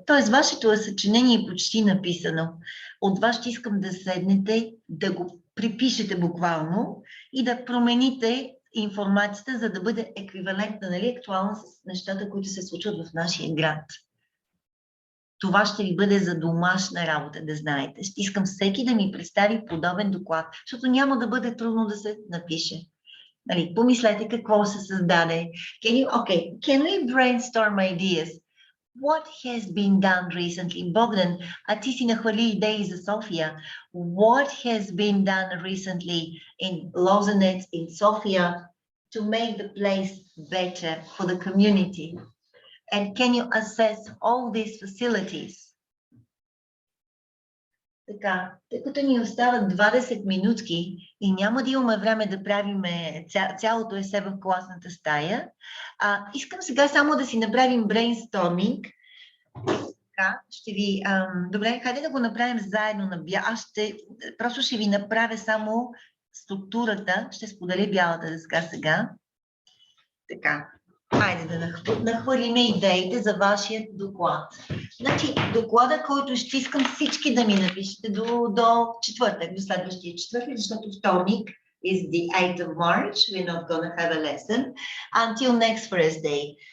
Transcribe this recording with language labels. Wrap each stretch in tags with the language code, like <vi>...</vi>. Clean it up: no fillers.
<bg>Тоест, вашето съчинение е почти написано. От вас ще искам да седнете, да го припишете буквално и да промените информацията, за да бъде еквивалентна, нали, актуална с нещата, които се случват в нашия град. Това ще ви бъде за домашна работа, да знаете. Ще искам всеки да ми представи подобен доклад, защото няма да бъде трудно да се напише. Нали, помислете какво се създаде.</bg> <en>Can we brainstorm ideas? What has been done recently?</en> <bg>Богдан, а ти си нахвали идеи за София.</bg> <en>What has been done recently in Lozanec, in Sofia, to make the place better for the community? And can you assess all these facilities?</en> <bg>Така, тъй като ни остават 20 минутки и няма да имаме време да правим цялото есе в класната стая, искам сега само да си направим брейнсторминг. Така, ще ви... добре, хайде да го направим заедно на просто ще ви направя само структурата, ще споделя бялата дъска сега. Така, Айде да нахвърлиме идеите за вашия доклад. Значи, доклада, който ще искам всички да ми напишете до четвъртък, до следващия четвъртък, защото вторник</bg> <en>is the 8th of March. We're not going to have a lesson until next Thursday.</en>